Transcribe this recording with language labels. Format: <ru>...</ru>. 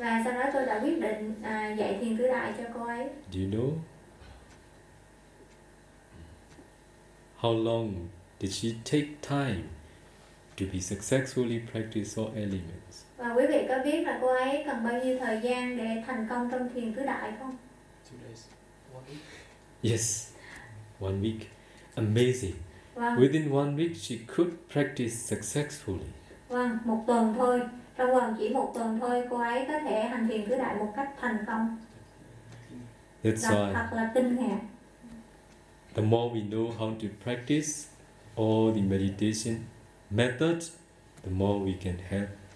<vi>Và sau đó tôi đã quyết định dạy thiền tứ đại cho cô ấy.</vi> <en>Do you know how long did she take time to be successfully practice four elements?</en> <vi>Và quý vị có biết là cô ấy cần bao nhiêu thời gian để thành công trong thiền tứ đại không?</vi> <en>2 days. 1 week. Yes. 1 week. Amazing.</en> <vi>Vâng.</vi> <en>Within 1 week, she could practice successfully.</en> <vi>Vâng, 1 tuần thôi. Trong vòng chỉ 1 tuần thôi, cô ấy có thể hành thiền tứ đại một cách thành công.</vi> <en>That's</en> <vi>là,</vi> <en>why.</en> <vi>Thật là kinh ngạc.</vi> <en>The more we know how to practice all the meditation methods, the more we can help.</en>